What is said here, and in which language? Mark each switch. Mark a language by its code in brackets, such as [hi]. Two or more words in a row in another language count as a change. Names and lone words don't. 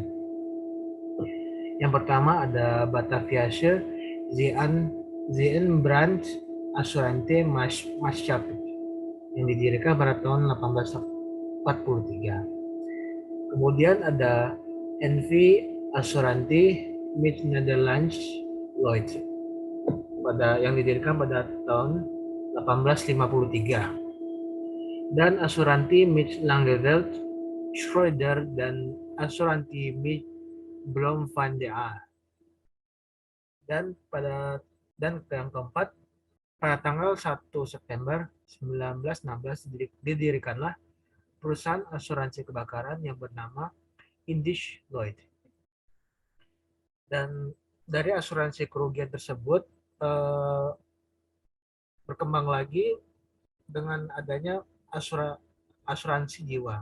[id] Yang pertama ada Bataviasche Zeebrand Assurante Maatschappij yang didirikan pada tahun 1843. Kemudian ada NV Assurantie met Nederlands Lloyd yang didirikan pada tahun 1853, dan Assurantie met Langeveld Schroeder dan Assurantie met Blom van de Aar. Dan yang keempat, pada tanggal 1 September 1916 didirikanlah perusahaan asuransi kebakaran yang bernama Indisch Lloyd. Dan dari asuransi kerugian tersebut berkembang lagi dengan adanya asuransi jiwa.